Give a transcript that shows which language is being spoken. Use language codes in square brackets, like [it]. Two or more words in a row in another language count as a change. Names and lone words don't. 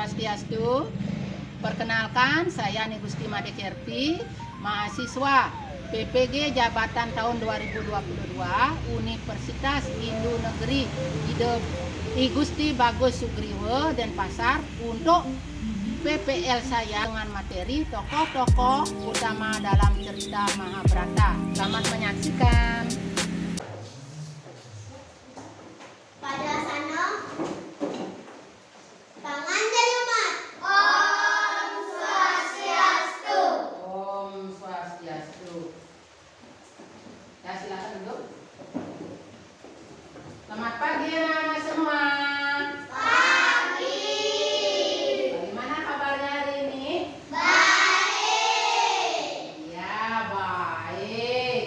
[id] Swastiastu. Perkenalkan, saya Nigusti Madekerti, mahasiswa PPG Jabatan tahun 2022 Universitas Hindu Negeri I Gusti Bagus Sugriwo Denpasar untuk PPL saya dengan materi tokoh-tokoh utama dalam cerita Mahabharata. Selamat menyaksikan. Pada sana tangan dari umat. Om Swastiastu. Om Swastiastu. Ya, silakan duduk. Selamat pagi anak-anak semua. Pagi. Bagaimana kabarnya hari ini? Baik. Ya, baik.